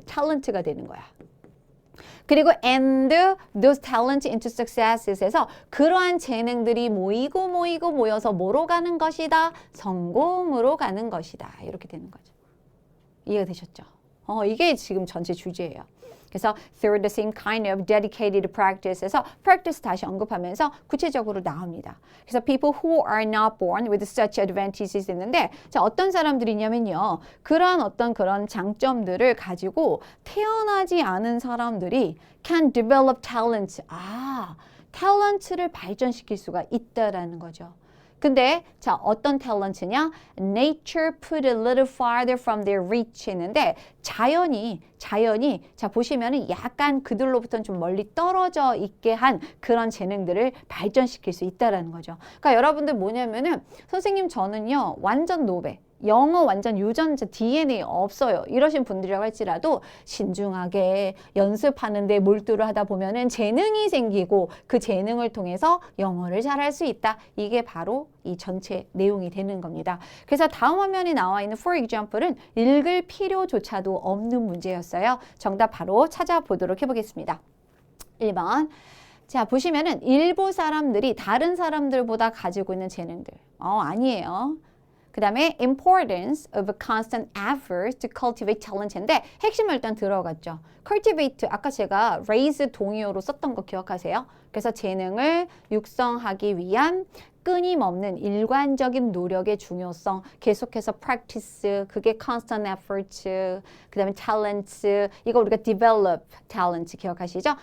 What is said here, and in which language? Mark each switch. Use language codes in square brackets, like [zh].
[ko] 탤런트가 되는 거야. 그리고 [en] and those talents into success [ko] 에서 그러한 재능들이 모여서 뭐로 가는 것이다? 성공으로 가는 것이다. 이렇게 되는 거죠. 이해가 되셨죠? 이게 지금 전체 주제예요. 그래서 [en] through the same kind of dedicated practice [ko] 에서 practice 다시 언급하면서 구체적으로 나옵니다. [en] 그래서 people who are not born with such advantages [ko] 있는데 자, 어떤 사람들이냐면요. 그런 장점들을 가지고 태어나지 않은 사람들이 [en] can develop talent. [ko] 탤런트를 발전시킬 수가 있다라는 거죠. 근데 자, 어떤 탤런트냐? [en] Nature put a little farther from their reach [ko] 했는데 자연이 자, 보시면은 약간 그들로부터는 좀 멀리 떨어져 있게 한 그런 재능들을 발전시킬 수 있다라는 거죠. 그러니까 여러분들 뭐냐면은 선생님 저는요. 완전 노베. 영어 완전 유전자 DNA 없어요. 이러신 분들이라고 할지라도 신중하게 연습하는 데 몰두를 하다 보면은 재능이 생기고 그 재능을 통해서 영어를 잘할 수 있다. 이게 바로 이 전체 내용이 되는 겁니다. 그래서 다음 화면에 나와 있는 [en] for example [ko] 은 읽을 필요조차도 없는 문제였어요. 정답 바로 찾아보도록 해보겠습니다. 1번. 자, 보시면은 일부 사람들이 다른 사람들보다 가지고 있는 재능들. 아니에요. 그 다음에 [en] importance of a constant effort to cultivate talent [ko] 인데 핵심을 일단 들어갔죠. cultivate, 아까 제가 raise 동의어로 썼던 거 기억하세요? 그래서 재능을 육성하기 위한 끊임없는 일관적인 노력의 중요성, 계속해서 practice, 그게 [en] constant effort, [ko] 그 다음에 talent, 이거 우리가 [en] develop talent [ko] 기억하시죠?